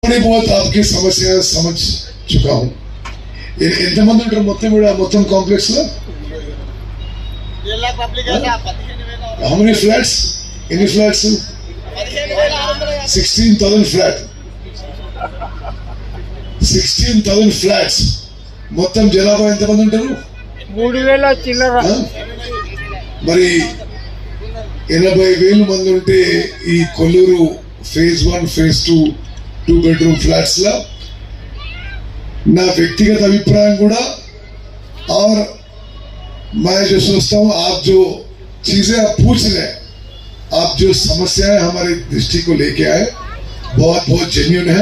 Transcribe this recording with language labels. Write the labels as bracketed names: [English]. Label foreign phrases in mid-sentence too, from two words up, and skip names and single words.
[Hindi] थोड़ी बहुत आपकी समस्या समझ चुका हूँ [Telugu] ఎంతమంది ఉంటారు మొత్తం కాంప్లెక్స్ లో [English] how many flats [Telugu] ఎన్ని ఫ్లాట్స్ 16,000 ఫ్లాట్ 16,000 ఫ్లాట్స్ మొత్తం జనాభా ఎంతమంది ఉంటారు 3,000 చిల్లర మరి 80,000 మంది ఉంటే ఈ కొల్లూరు ఫేజ్ 1 ఫేజ్ 2 [English] 2 bedroom [Hindi] फ्लैट्स ला ना व्यक्तिगत अभिप्राय और मैं जो सोचता हूँ आप जो चीजें आप पूछ रहे हैं, आप जो समस्याएं हमारी दृष्टि को लेके आए बहुत बहुत जेन्युइन है।